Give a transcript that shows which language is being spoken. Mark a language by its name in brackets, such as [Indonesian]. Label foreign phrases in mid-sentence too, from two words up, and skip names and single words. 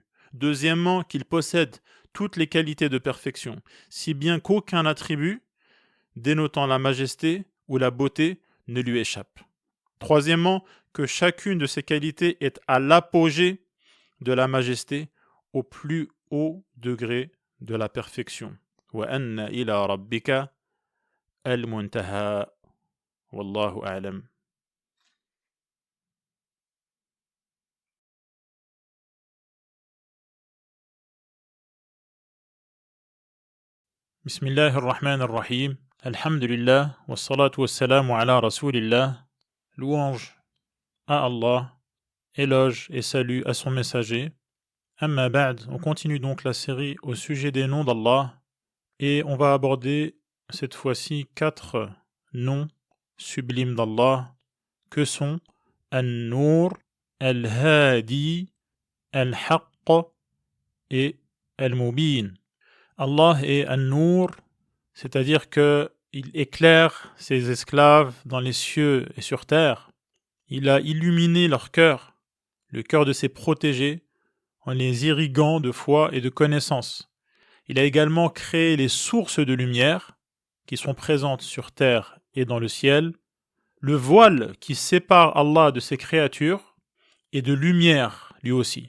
[French] Deuxièmement, qu'il possède toutes les qualités de perfection, si bien qu'aucun attribut dénotant la majesté ou la beauté ne lui échappe. Troisièmement, que chacune de ces qualités est à l'apogée de la majesté, au plus haut degré de la perfection. [Arabic] وَأَنَّ إِلَى رَبِّكَ الْمُنْتَهَى وَاللَّهُ أَعْلَمُ. بسم الله الرحمن الرحيم. الحمد لله والصلاة والسلام على رسول الله. [French] Louange à Allah, éloge et salut à son messager. [Arabic] أما بعد, [French] on continue donc la série au sujet des noms d'Allah et on va aborder cette fois-ci 4 noms sublimes d'Allah que sont An-Nur, Al-Hadi, Al-Haqq et Al-Mubin. Allah est An-Nur, c'est-à-dire qu'il éclaire ses esclaves dans les cieux et sur terre. Il a illuminé leur cœur, le cœur de ses protégés, en les irriguant de foi et de connaissance. Il a également créé les sources de lumière qui sont présentes sur terre et dans le ciel, le voile qui sépare Allah de ses créatures et de lumière lui aussi.